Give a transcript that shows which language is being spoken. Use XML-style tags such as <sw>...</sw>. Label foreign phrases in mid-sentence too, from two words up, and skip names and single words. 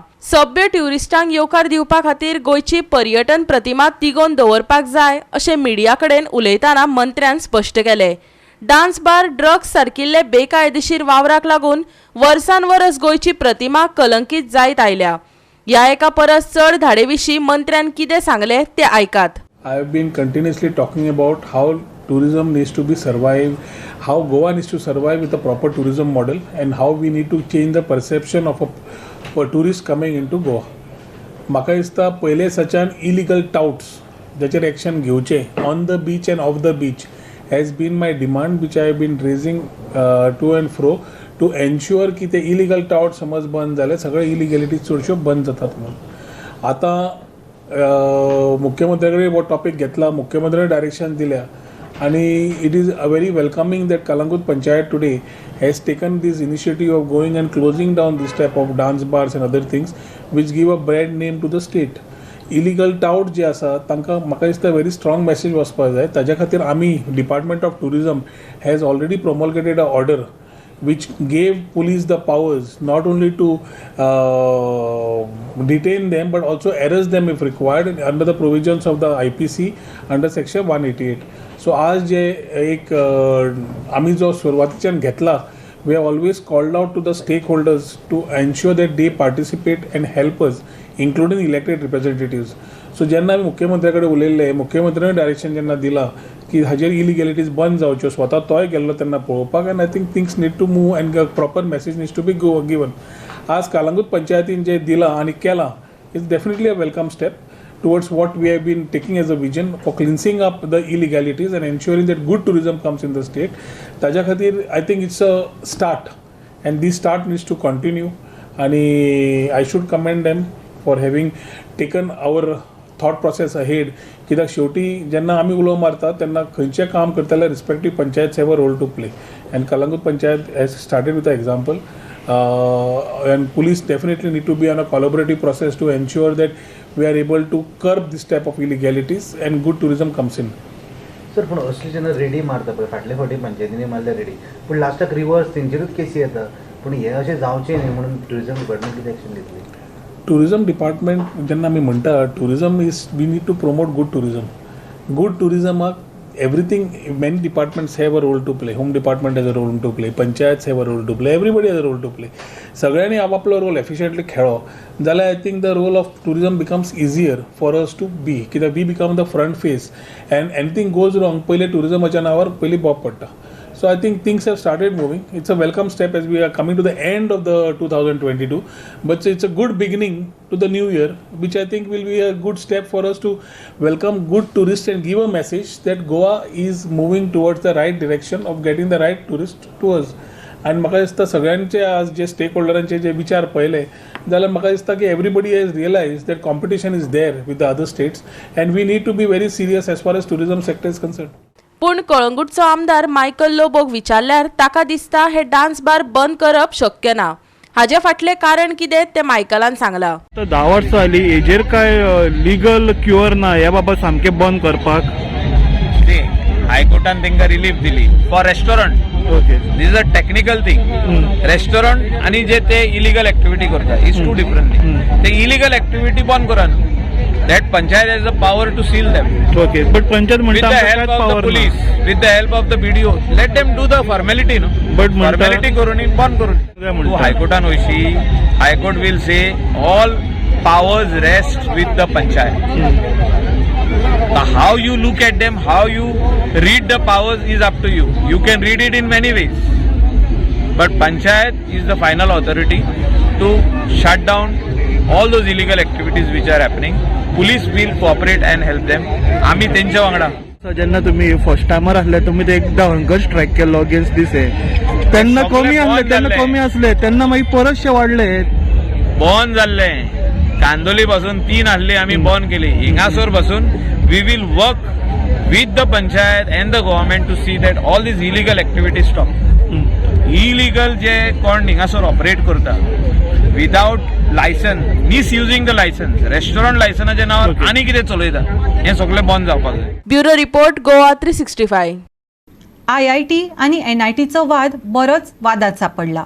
<kok>सभ्य ट्युरिस्टांक येवकार दिवपा खातीर गोंयची पर्यटन प्रतिमा तिगोवन दवरपाक जाय अशें मिडिया कडेन उलयतना मंत्र्यान स्पश्ट केलें. डान्स बार, ड्रग्स सारकिल्ले बेकायदेशीर वावराक लागून वर्सान वरस गोंयची प्रतिमा कलंकीत जायत आयल्या. ह्या एका परस चड धाडे विशीं मंत्र्यान कितें सांगलें तें आयकात.</kok> <en>I have been continuously talking about how tourism needs to be survive, how Goa needs to survive with a proper tourism model and how we need to change the perception of a tourist coming into Goa.</en> <kok>म्हाका दिसता पयले सच्यान</kok> <en>illegal touts</en> <kok>जाचेर एक्शन घेवचे</kok> <en>on the beach and off the beach has been my demand which I have been raising to and fro to ensure</en> <kok>की ते</kok> <en>illegal tout</en> <kok>समज बंद जाले सगळे इलिगॅलिटी चडश्यो बंद जातात म्हणून. आता मुख्यमंत्र्याकडे हो टॉपिक घेतला, मुख्यमंत्र्याने डायरेक्शन दिल्या आणि</kok> <en>it is very welcoming that Kalangut Panchayat today has taken this initiative of going and closing down this type of dance bars and other things which give a bad name to the state. Illegal tout</en> <kok>जे आसा तांकां म्हाका दिसता</kok> <en>very strong message</en> <kok>वचपाक जाय. ताज्या खातीर आमी</kok> <en>Department of Tourism has already promulgated a order which gave police the powers not only to detain them but also arrest them if required under the provisions of the IPC under section 188.</en> <kok>So आज जे एक आम्ही जो सुरवातीच्यान घेतला,</kok> <en>we have always called out to the stakeholders to ensure that they participate and help us including elected representatives.</en> <kok>So जेन्ना आमी मुख्यमंत्र्याकडे उलयल्ले, मुख्यमंत्र्याने डायरेक्शन जेन्ना दिला की हाजेर इलिगॅलिटीज बंद जावच्यो, स्वता तोय गेल्लो तेन्ना पळोवपाक,</kok> <en>and I think things need to move and proper message needs to be given.</en> <kok>आज कालांगूट पंचायतीन जे दिला आनी केला</kok> <en>is definitely a welcome step towards what we have been taking as a vision for cleansing up the illegalities and ensuring that good tourism comes in the state.</en> <kok>ताज्या खातीर,</kok> <en>I think it's a start and this start needs to continue, and I should commend them for having taken our thought process ahead.</en> <kok>कित्याक शेवटी जेन्ना आमी उलो मारता तेन्ना खंयचें काम करता जाल्यार</kok> <en>respective panchayat have a role to play, and Kalangut panchayat has started with a example. And police definitely need to be on a collaborative process to ensure that we are able to curb this type of illegalities and good tourism comes in.</en> <kok>सर पूण असले जेन्ना रेडी मारता पळय, फाटले फावटी पंचायतींनी मारल्या रेडी, पूण लास्टाक रिवर्स तेंचेरूच केसी येता. पूण हे अशें जावचें न्ही म्हणून ट्युरिजम डिपार्टमेंट कितें एक्शन घेतली?</kok> <en>tourism department</en> <kok>जेन्ना आमी म्हणटा,</kok> <en>tourism is we need to promote good tourism. गुड टुरिजमाक everything, many departments have a role to play. Home department has a role to play, panchayats have a role to play, everybody has a role to play.</en> <kok>सगळ्यांनी आपापलो रोल एफिशियंटली खेळो जाल्यार</kok> <en>I think the role of tourism becomes easier for us to be, कित्याक we become the front face and anything goes wrong</en> <kok>पयले टुरिजमाच्या नांवार पयली बॉब पडटा.</kok> <en>So I think things have started moving. It's a welcome step as we are coming to the end of the 2022, but it's a good beginning to the new year, which I think will be a good step for us to welcome good tourists and give a message that Goa is moving towards the right direction of getting the right tourists to us. And</en> <kok>म्हाका दिसता सगळ्यांचे आज जे स्टेक होल्डरांचे जे विचार पळयले जाल्यार म्हाका दिसता की</kok> <en>everybody has realise that competition is there with the other states and we need to be very serious as far as tourism sector is concern.</en> <kok>पूण कळंगूटचो आमदार मायकल लोबोक विचारल्यार ताका दिसता हे डान्स बार बंद करप शक्य ना. हाजे फाटले कारण कितें तें मायकलान सांगलां. 10 वर्सां जाली, हेजेर काय लिगल क्युअर ना ह्या बाबा सामकें बंद करपाक. हायकोर्टान तांकां रिलीफ दिली</kok> <en>for restaurant. okay, this is a technical thing.</en> <kok>रेस्टॉरंट आणि जे ते</kok> <en>illegal activity</en> <kok>करतात</kok> <en>is two different thing.</en> <kok>ते</kok> <en>illegal activity</en> <kok>बंद करा न्हू.</kok> <en>That panchayat has the power to seal them. okay, but panchayat With</en> <kok>म्हणटा</kok> <en>the help of the police, with the help of the BDO, let them do the formality, no? But</en> <kok>formality करून बंद करून. तू हायकोर्टान वयशी, हायकोर्ट</kok> <en>will say all powers rest with the panchayat. How you look at them, how you read the powers is up to you. You can read it in many ways. But panchayat is the final authority to shut down all those illegal activities which are happening. Police will cooperate and help them.</en> <kok>आम्ही त्यांच्या वांगडा. जेन्ना तुम्ही फर्स्ट टायमार आसले तुमी ते एकदा</kok> <en>hunger strike</en> <kok>केल्लो</kok> <en>against this</en> <kok>तेन्ना कमी आसले तेन्ना मागीर परतशे वाडले. बंद जाल्ले कांदोली पासून 3 आसले आम्ही बंद केली. हिंगासोर पासून</kok> <en>we will work with the panchayat and the government to see that all these illegal activities stop.</en> <kok>इलिगल जे कोण हिंगासोर ऑपरेट करता</kok> <en>without licence, misusing the licence,</en> <kok>रेस्टॉरंट लायसनाच्या नावार आनी कितें चलयता हें सगळें बंद जावपाक जाय.</kok> <en>bureau report Goa 365.</en> <kok>IIT आणि NITचो वाद बरोच वादात सापडला.</kok>